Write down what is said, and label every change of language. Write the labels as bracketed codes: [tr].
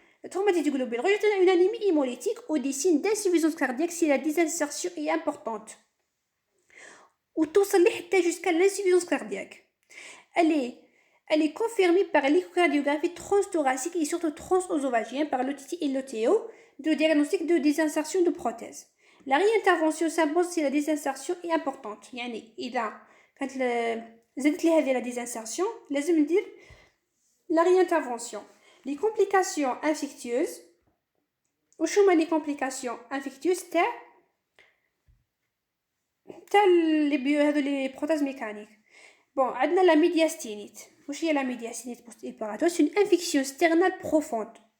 [fr] Le traumatisme des globules rouges est une anémie hémolytique ou des signes d'insuffisance cardiaque si la désinsertion est importante ou [ar] توصل لي حتى [fr] jusqu'à l'insuffisance cardiaque. Elle est confirmée par l'échocardiographie transthoracique et surtout transœsophagien par l'OTT et l'OTO de diagnostic de désinsertion de prothèse. La réintervention s'impose si la désinsertion est importante. [ar] يعني إذا كانت زادت لي هذه [fr] la désinsertion [ar] لازم ندير [fr] la réintervention. Les complications infectieuses [ar] وشو هما [fr] les complications infectieuses تاع les prothèses mécaniques. Bon, عندنا la médiastinite. [ar] واش هي [fr] la médiastinite post-opératoire? C'est une infection sternale profonde.